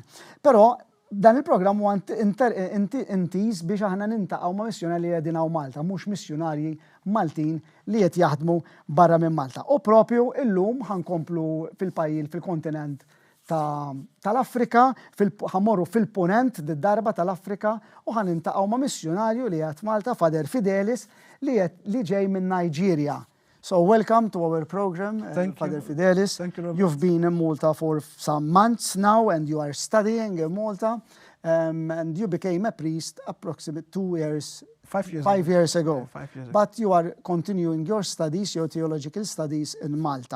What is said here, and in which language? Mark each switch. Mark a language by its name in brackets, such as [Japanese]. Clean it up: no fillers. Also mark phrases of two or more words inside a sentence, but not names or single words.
[Maltese] Però dan il-programm huwa intiż biex aħna nintaqgħu ma' missjonarji li qegħdin hawn Malta, mhux missjonarji Maltin li qed jaħdmu barra minn Malta. U propju illum ħankomplu fil-kontinent tal-Afrika, ħamorru fil-punent d-darba tal-Afrika u ħanintaqgħu ma' missjonarju li qed Malta, Fader Fidelis, li ġej minn Nigeria. [English] So welcome to our program, Father Fidelis. Thank you, Robert. You've been in Malta for some months now and you are studying in Malta and you became a priest approximately 2 years 5 years 5 years ago. Yeah, 5 years ago. But you are continuing your studies, your theological studies in Malta.